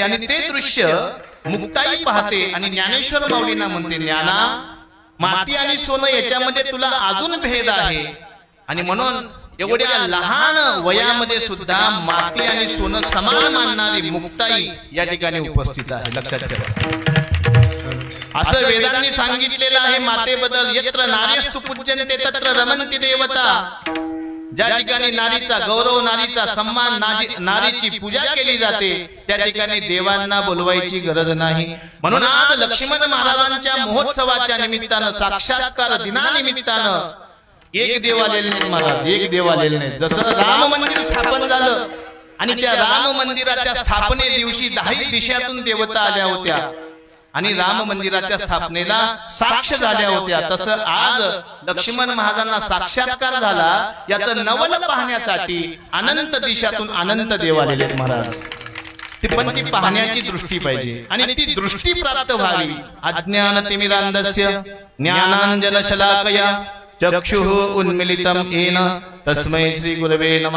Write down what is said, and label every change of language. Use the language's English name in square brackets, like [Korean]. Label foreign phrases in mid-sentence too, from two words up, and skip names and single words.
[Marathi] आणि ते दृश्य मुक्ताई पाहते आणि ज्ञानेश्वर माऊलींना म्हणते, ज्ञाना, माती आणि सोनं याच्यामध्ये तुला अजून भेद आहे. आणि म्हणून एवढ्या लहान वयामध्ये सुद्धा माती आणि सोनं समान मानणारी मुक्ताई या ठिकाणी उपस्थित आहे. लक्षात ठेवा. असं वेदांनी सांगितलेलं आहे मातेबद्दल. [Sanskrit] यत्र नार्यस्तु पूज्यन्ते तत्र रमन्ति देवता. [Marathi] ज्या ठिकाणी नारीचा गौरव, नारीचा सन्मान, नारीची पूजा केली जाते त्या ठिकाणी देवांना बोलवायची गरज नाही. म्हणून आज लक्ष्मण महाराजांच्या महोत्सवाच्या निमित्तानं, साक्षात्कार दिनानिमित्तानं एक देव आलेले नाही महाराज, एक देव आलेले नाही. जसं राम मंदिर स्थापन झालं आणि त्या राम मंदिराच्या स्थापने दिवशी 10 दिशातून देवता आल्या होत्या आणि राम मंदिराच्या स्थापनेला साक्ष झाल्या होत्या, तसं आज लक्ष्मण महाराजांना साक्षात्कार झाला याचं नवल पाहण्यासाठी अनंत दिशातून अनंत देव आलेले आहेत महाराज. पण ती पाहण्याची दृष्टी पाहिजे आणि ती दृष्टी प्राप्त व्हावी. [Sanskrit] अज्ञानतिमिरान्धस्य ज्ञानाञ्जनशलाकया चक्षुः उन्मिलितं येन तस्मै श्री गुरवे नमः.